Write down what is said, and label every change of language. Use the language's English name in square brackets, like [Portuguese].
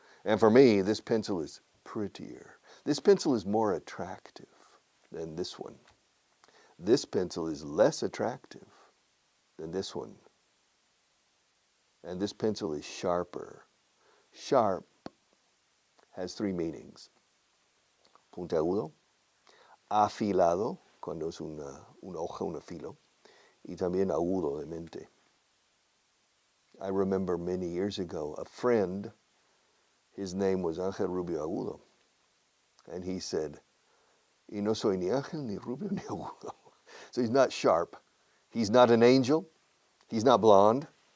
[English] And for me, this pencil is prettier. This pencil is more attractive than this one. This pencil is less attractive than this one. And this pencil is sharper. Sharp has 3 meanings. [Spanish] Puntiagudo, afilado, cuando es una hoja, un afilo, y también agudo de mente. [English] I remember many years ago, a friend, his name was Ángel Rubio Agudo, and he said, [Spanish] y no soy ni ángel, ni rubio, ni agudo. [English] So he's not sharp. He's not an angel. He's not blonde.